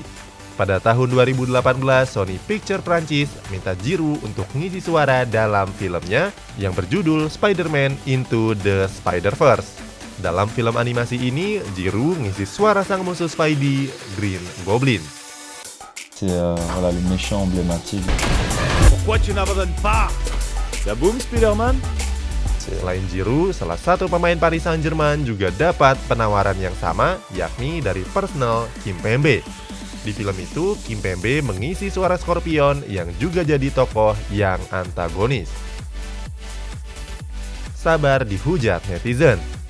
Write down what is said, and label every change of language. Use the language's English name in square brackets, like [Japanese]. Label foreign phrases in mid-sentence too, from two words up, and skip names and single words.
[Indonesian] Pada tahun 2018, Sony Pictures Prancis minta Giroud untuk ngisi suara dalam filmnya yang berjudul Spider-Man Into the Spider-Verse. Dalam film animasi ini, Giroud ngisi suara sang musuh Spidey, Green Goblin. [French] C'est voilà, le méchant emblématique. Pourquoi tu n'abandonnes pas? Ça boum, Spider-Man? [Indonesian] Selain Giroud, salah satu pemain Paris Saint-Germain juga dapat penawaran yang sama, yakni dari Arsenal, Kimpembe. Di film itu, Kimpembe mengisi suara Scorpion yang juga jadi tokoh yang antagonis. Sabar dihujat netizen.